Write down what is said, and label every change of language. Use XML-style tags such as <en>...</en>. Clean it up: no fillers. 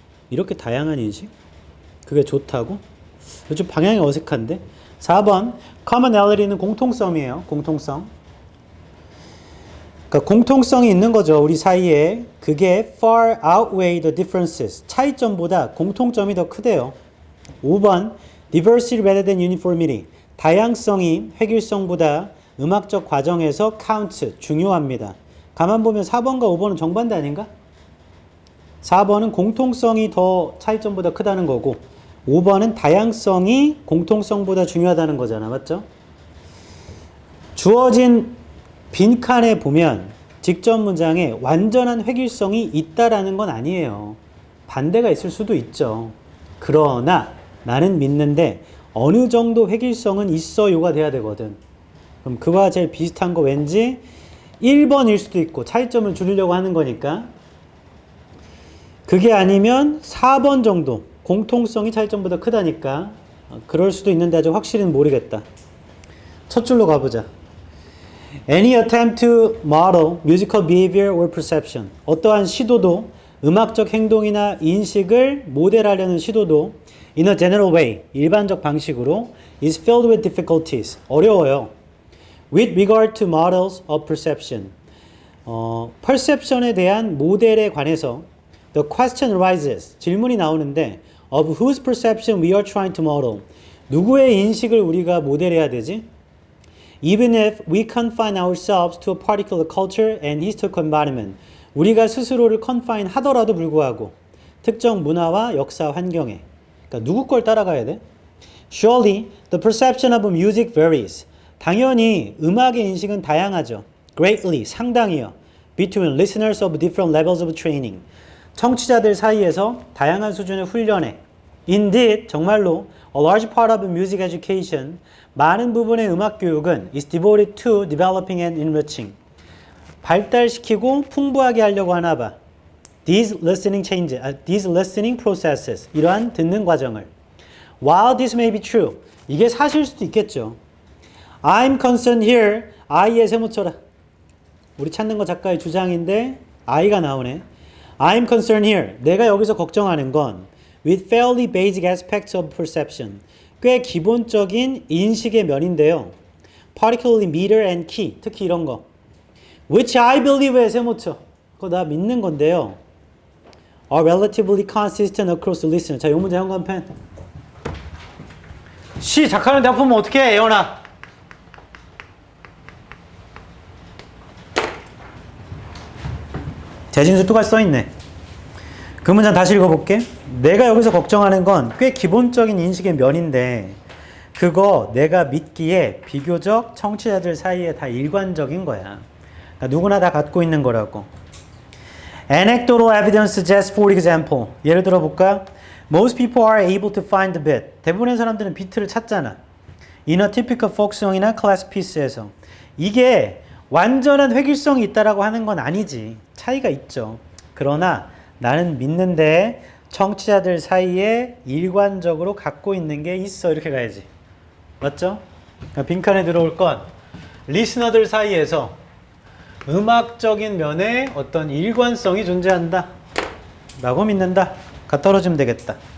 <ko>이렇게 다양한 인식? 그게 좋다고? 좀 방향이 어색한데? 4번 commonality는 공통성이에요. 공통성. 그러니까 공통성이 있는 거죠. 우리 사이에. 그게</ko> <en>far outweigh the differences.</en> <ko>차이점보다 공통점이 더 크대요.</ko> <en>5번 diversity rather than uniformity.</en> <ko>다양성이 획일성보다 음악적 과정에서 count, 중요합니다. 가만 보면 4번과 5번은 정반대 아닌가? 4번은 공통성이 더 차이점보다 크다는 거고 5번은 다양성이 공통성보다 중요하다는 거잖아. 맞죠? 주어진 빈칸에 보면 직접 문장에 완전한 획일성이 있다라는 건 아니에요. 반대가 있을 수도 있죠. 그러나 나는 믿는데 어느 정도 획일성은 있어요가 돼야 되거든. 그럼 그와 제일 비슷한 거 왠지 1번일 수도 있고 차이점을 줄이려고 하는 거니까 그게 아니면 4번 정도 공통성이 차이점보다 크다니까 그럴 수도 있는데 아직 확실히는 모르겠다. 첫 줄로 가보자.</ko> <en>Any attempt to model musical behavior or perception.</en> <ko>어떠한 시도도 음악적 행동이나 인식을 모델하려는 시도도</ko> <en>in a general way,</en> <ko>일반적 방식으로</ko> <en>is filled with difficulties.</en> <ko>어려워요.</ko> <en>With regard to models of perception.</en> <ko>perception에 대한 모델에 관해서</ko> <en>the question arises.</en> <ko>질문이 나오는데</ko> <en>of whose perception we are trying to model.</en> <ko>누구의 인식을 우리가 모델해야 되지?</ko> <en>Even if we confine ourselves to a particular culture and historical environment.</en> <ko>우리가 스스로를 confine 하더라도 불구하고 특정 문화와 역사 환경에. 그러니까 누구 걸 따라가야 돼?</ko> <en>Surely the perception of music varies.</en> <ko>당연히 음악의 인식은 다양하죠.</ko> <en>Greatly,</en> <ko>상당히요.</ko> <en>Between listeners of different levels of training.</en> <ko>청취자들 사이에서 다양한 수준의 훈련에.</ko> <en>Indeed,</en> <ko>정말로</ko> <en>a large part of music education,</en> <ko>많은 부분의 음악 교육은</ko> <en>is devoted to developing and enriching.</en> <ko>발달시키고 풍부하게 하려고 하나 봐.</ko> <en>These listening processes,</en> <ko>이러한 듣는 과정을.</ko> <en>While this may be true,</en> <ko>이게 사실 수도 있겠죠.</ko> <en>I'm concerned here,</en> <ko>I에 세모쳐라. 우리 찾는 거 작가의 주장인데 I가 나오네.</ko> <en>I'm concerned here,</en> <ko>내가 여기서 걱정하는 건</ko> <en>with fairly basic aspects of perception,</en> <ko>꽤 기본적인 인식의 면인데요.</ko> <en>Particularly meter and key,</en> <ko>특히 이런 거.</ko> <en>Which I believe에 세모쳐.</en> <ko>그거 나 믿는 건데요.</ko> <en>Are relatively consistent across the listener.</en> <ko>자, 이 문제 현관펜. 시 작가한테 아프면 어떡해, 예원아. 대진수 똑같이 써있네. 그 문장 다시 읽어볼게. 내가 여기서 걱정하는 건 꽤 기본적인 인식의 면인데 그거 내가 믿기에 비교적 청취자들 사이에 다 일관적인 거야. 그러니까 누구나 다 갖고 있는 거라고.</ko> <en>Anecdotal evidence suggests, for example.</en> <ko>예를 들어 볼까?</ko> <en>Most people are able to find the beat.</en> <ko>대부분의 사람들은 비트를 찾잖아.</ko> <en>In a typical folk song이나 class piece에서.</en> <ko>이게 완전한 획일성이 있다라고 하는 건 아니지. 차이가 있죠. 그러나 나는 믿는데 청취자들 사이에 일관적으로 갖고 있는 게 있어. 이렇게 가야지. 맞죠? 그러니까 빈칸에 들어올 건 리스너들 사이에서 음악적인 면에 어떤 일관성이 존재한다 라고 믿는다. 가 떨어지면 되겠다.</ko>